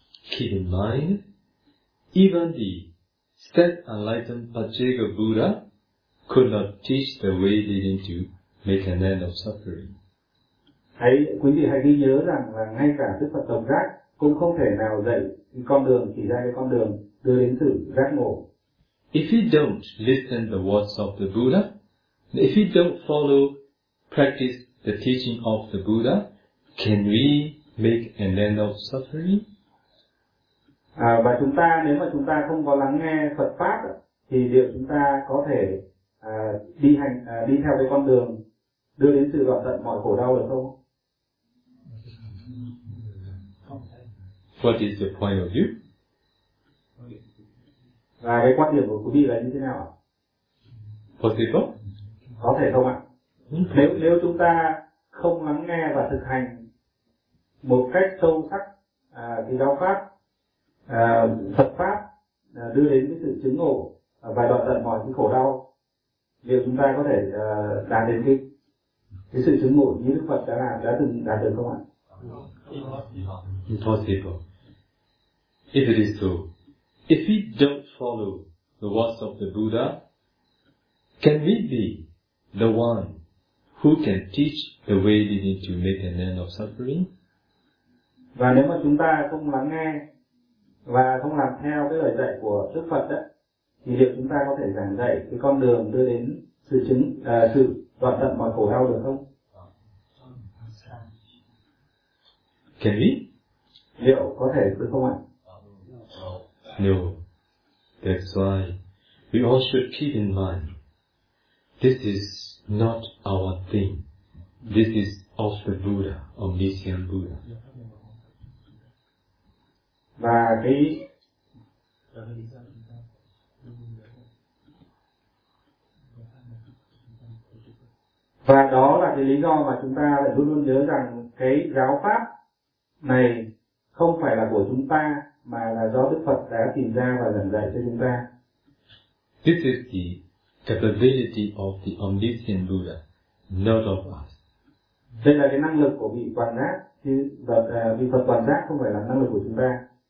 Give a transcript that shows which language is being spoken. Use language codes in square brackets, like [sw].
[en] Keep in mind, even the self-enlightened Pachega Buddha could not teach the way leading to make an end of suffering. [vi] Hãy quý vị hãy ghi nhớ rằng là ngay cả Đức Phật Tổng Giác cũng không thể nào dạy con đường, chỉ ra cái con đường đưa đến sự giác ngộ. [en] If he don't listen the words of the Buddha, if he don't follow practice the teaching of the Buddha, can we make an end of suffering? [vi] Và chúng ta, nếu mà chúng ta không có lắng nghe Phật pháp thì liệu chúng ta có thể đi theo cái con đường đưa đến sự đoạn tận mọi khổ đau được không? [en] What is the point of view? [vi] Và cái quan điểm của quý vị là như thế nào ạ? [en] Possible? [vi] Có thể không ạ? Nếu chúng ta không lắng nghe và thực hành một cách sâu sắc thì giáo pháp Phật pháp đưa đến cái sự chứng ngộ và đoạn tận mọi cái khổ đau, liệu chúng ta có thể đạt đến cái sự chứng ngộ như Đức Phật đã từng đạt được không ạ? [en] Impossible. If it is so, if we don't follow the words of the Buddha, can we be the one who can teach the way leading to make an end of suffering? [vi] Và nếu mà chúng ta không lắng nghe và không làm theo cái lời dạy của Đức Phật đó, thì liệu chúng ta có thể giảng dạy cái con đường đưa đến sự đoạn tận mọi khổ đau được không? [en] Can we? [vi] Liệu có thể được không ạ? [en] No, that's why we all should keep in mind this is not our thing. This is of the Buddha, omniscient Buddha. [vi] Và cái và đó là cái lý do mà chúng ta lại luôn luôn nhớ rằng cái giáo pháp này không phải là của chúng ta, mà là do Đức Phật đã tìm ra và giảng dạy cho chúng ta. [en] This is the capability of the omniscient Buddha, not of us. [vi] Đây là cái năng lực của vị toàn giác, vị Phật toàn giác, không phải là năng lực của chúng ta.